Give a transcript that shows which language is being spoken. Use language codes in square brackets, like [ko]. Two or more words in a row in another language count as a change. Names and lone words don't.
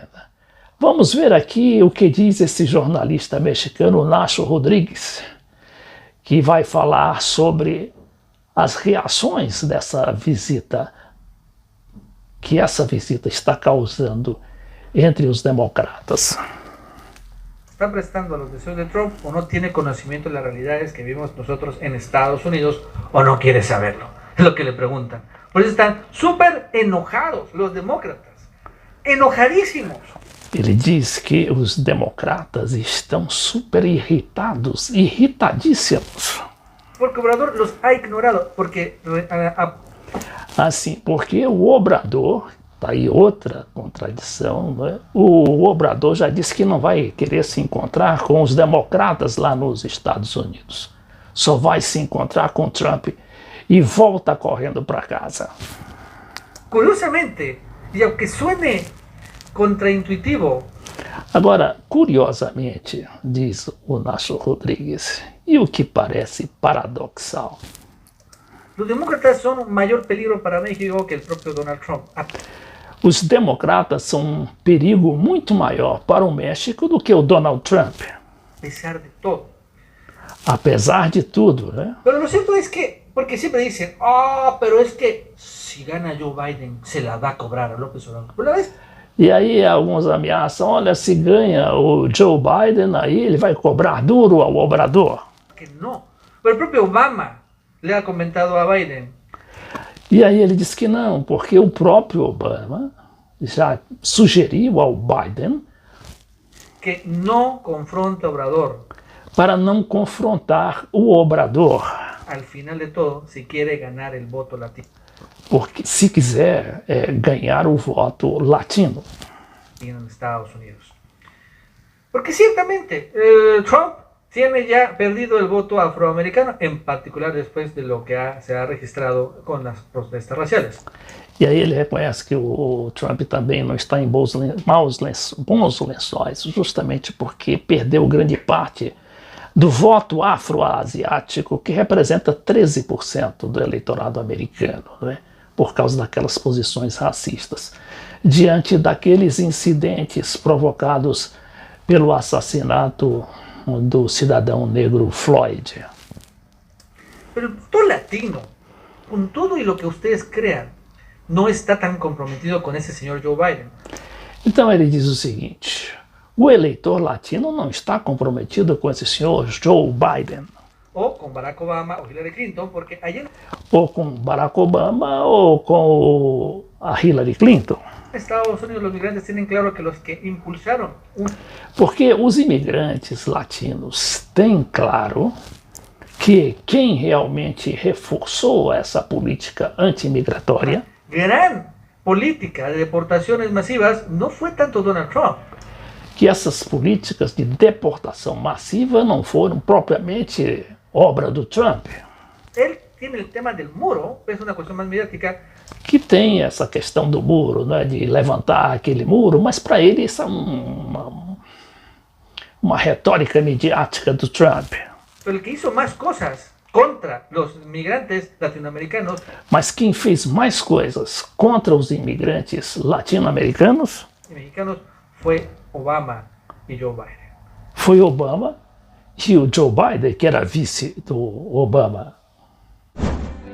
[pt] Vamos ver aqui o que diz esse jornalista mexicano Nacho Rodrigues, que vai falar sobre as reações dessa visita, que essa visita está causando entre os demócratas. [es] ¿Está prestando a los deseos de Trump o no tiene conocimiento de las realidades que vivimos nosotros en Estados Unidos o no quiere saberlo? Es lo que le preguntan. Por eso están súper enojados los demócratas, enojadísimos. [pt] Ele diz que os democratas estão super irritados, irritadíssimos. [es] Porque Obrador los ha ignorado, porque [pt] assim, porque o Obrador, tá aí outra contradição, né? O Obrador já disse que não vai querer se encontrar com os democratas lá nos Estados Unidos. Só vai se encontrar com Trump e volta correndo para casa. [es] Curiosamente, y aunque suene contraintuitivo. [pt] Agora, curiosamente, diz o Nacho Rodrigues, e o que parece paradoxal. [es] Los demócratas son un mayor peligro para México que el propio Donald Trump. [pt] Os democratas são um perigo muito maior para o México do que o Donald Trump. [es] Pesar de todo. [pt] Apesar de tudo, né? [es] Pero lo cierto es que, porque siempre dicen, pero es que si gana Joe Biden se la va a cobrar a López Obrador. Pero la vez. [pt] E aí alguns ameaçam, olha, se ganha o Joe Biden, aí ele vai cobrar duro ao Obrador. Que não. [es] Pero [pt] o próprio [es] Obama le ha comentado a Biden. [pt] E aí ele diz que não, porque o próprio Obama já sugeriu ao Biden que não confronta Obrador. Para não confrontar o Obrador. [es] Al final de todo, se quiere ganar el voto latino. [pt] Porque se quiser ganhar o voto latino. [es] En Estados Unidos. Porque ciertamente Trump tiene ya perdido el voto afroamericano, en particular después de lo que se ha registrado con las protestas raciales. [pt] E aí ele reconhece que o Trump também não está em bons lençóis, justamente porque perdeu grande parte do voto afroasiático, que representa 13% do eleitorado americano, né? Por causa daquelas posições racistas, diante daqueles incidentes provocados pelo assassinato do cidadão negro Floyd. [es] Pero todo latino, con todo y lo que ustedes crean, no está tan comprometido con ese señor Joe Biden. [pt] Então ele diz o seguinte, o eleitor latino não está comprometido com esse senhor Joe Biden. [es] O con Barack Obama o Hillary Clinton, porque ayer... [pt] Ou com Barack Obama ou com a Hillary Clinton. [es] Estados Unidos, los migrantes tienen claro que los que impulsaron... [pt] Porque os imigrantes latinos têm claro que quem realmente reforçou essa política anti-imigratória... [es] Gran política de deportaciones masivas no fue tanto Donald Trump. [pt] Que essas políticas de deportação massiva não foram propriamente obra do Trump. [es] Él tiene el tema del muro, es una cuestión más mediática. [pt] Que tem essa questão do muro, né, de levantar aquele muro, mas para ele isso é uma retórica midiática do Trump. [es] Pero el que hizo más cosas contra los migrantes latinoamericanos. [pt] Mas quem fez mais coisas contra os imigrantes latino-americanos [es] Y mexicanos fue Obama y Joe Biden. [pt] foi Obama e o Joe Biden, que era vice do Obama.